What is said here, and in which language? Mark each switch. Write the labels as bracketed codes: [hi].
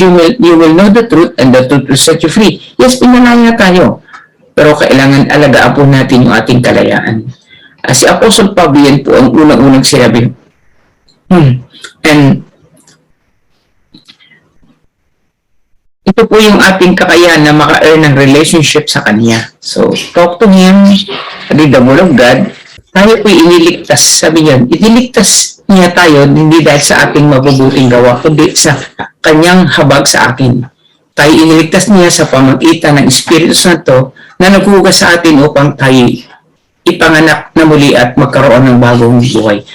[en] You will know the truth and the truth will set you free. [tl] Yes, pinalaya tayo. Pero kailangan alagaan po natin yung ating kalayaan. Si Apostle Pablo yan po ang unang-unang sinabi. And ito po yung ating kakayahan na maka-earn ng relationship sa Kanya. [en] So, talk to Him, read the Word of God. [tl] Tayo po iniligtas. Sabi niya, iniligtas niya tayo hindi dahil sa ating mabubuting gawa, kundi sa Kanyang habag sa akin. Tayo iniligtas niya sa pamagitan ng Espiritu Santo na naghugas sa atin upang tayo ipanganak na muli at magkaroon ng bagong buhay.